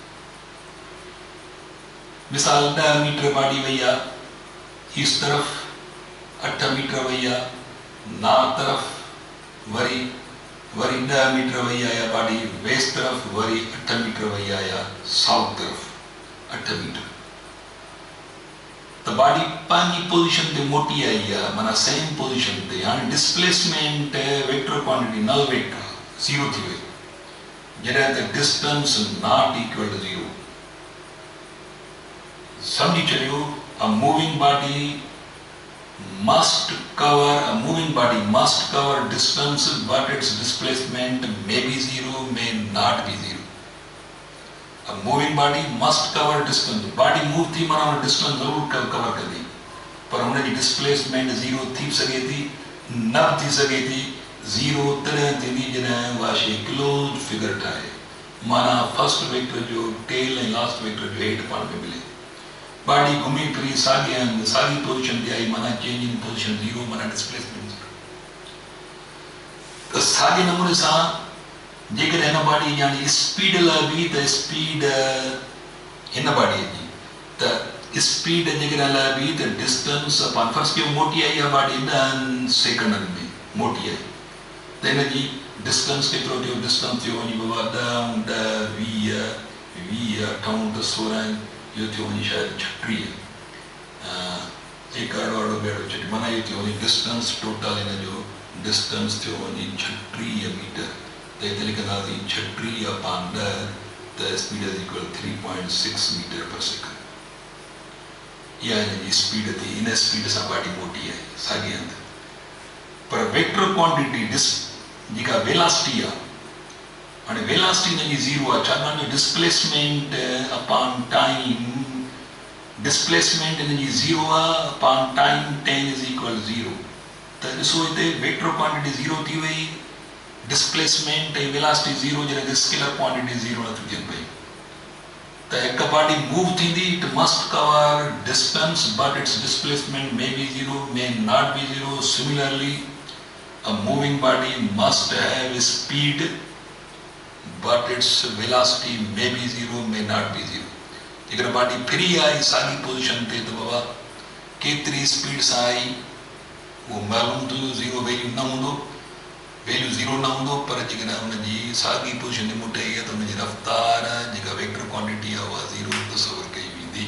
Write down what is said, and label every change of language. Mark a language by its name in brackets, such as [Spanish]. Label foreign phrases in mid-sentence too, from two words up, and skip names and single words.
[Sindhi] मिसाल 10 मीटर बाडी वई आहे इस तरफ़ 8 मीटर वई आहे नॉर्थ तरफ़ वरी 10 मीटर वही आया बाडी वेस्ट तरफ वरी 8 मीटर वही आया साउथ तरफ 8 मीटर तो बाडी पानी पोजीशन ते मोटी आई है माना सेम पोजीशन ते हां [English] displacement vector quantity null vector [Sindhi] 0 थी वई जडे [English] the distance not equal to [Sindhi] 0 समझी चलियो [English] a moving body must cover, a moving body must cover distance, but its displacement may be zero, may not be zero. A moving body must cover distance. Body move [Sindhi] थी माना उन distance जरूर cover कर दी, पर उन जी displacement zero थी सके थी, न थी सके थी zero तरह थी जन वाशे [English] closed figure [Sindhi] ठाए, माना [English] first vector [Sindhi] जो [English] tail and last vector [Sindhi] जो head पान में मिले. Body घूमी फिरी सागी पोजीशन दी आई, माना [English] change in position zero, [Sindhi] माना डिस्प्लेसमेंट जीरो. तो सागे नमूने सां जेकर हिन बॉडी यानी स्पीड लाइ बि त स्पीड हिन बॉडी जी त स्पीड जेकर लाइ बि त डिस्टेंस अपन फर्स्ट के मोटी आई आहे बॉडी 10 सेकंडनि में मोटी आई, त हिन जी डिस्टेंस केतिरो थियो, डिस्टेंस थियो वञी बाबा 10 20 28 16 यो थियो वञी शायदि 36 एक अड़ो बेड़ो 36, माना यो थियो वञी [English] distance total [Sindhi] हिन जो डिस्टेंस थियो वञी 36 मीटर. तो इतने लिखंदासीं 36 अपॉन 10 त [English] speed is equal 3.6 meter per second. [Sindhi] इहा हिन जी स्पीड थी. इन स्पीड सां बॉडी मोटी आहे साॻे हंधि, पर [English] vector quantity [Sindhi] जेका वेलासिटी आहे, हाणे वेलासिटी हिन जी ज़ीरो आहे छाकाणि [English] displacement upon time, [Sindhi] डिस्प्लेसमेंट हिन जी ज़ीरो आहे [English] upon time 10 is equal 0. [Sindhi] त ॾिसो हिते [English] vector quantity [Sindhi] ज़ीरो थी वई, डिस्प्लेसमेंट ऐं वेलासिटी ज़ीरो, जॾहिं [English] scalar quantity [Sindhi] ज़ीरो नथी थियनि पई. त हिकु [English] body move [Sindhi] थींदी, [English] It must cover distance but its displacement may be zero, may not be zero. सिमिलरली a moving body must have speed but its velocity may be zero, may not be zero. [Sindhi] अगर बॉडी फ्री आई सागी पोजीशन ते तो बाबा केतरी स्पीड सां आई वो मालूम तो ज़ीरो वैल्यू न हूंदो, वैल्यू ज़ीरो न हूंदो, पर जेकॾहिं हुनजी सागी पोजीशन ते मुटे आई आहे त हुनजी रफ़्तार जेका [English] vector quantity [Sindhi] आहे उहा ज़ीरो तस्वुरु कई वेंदी.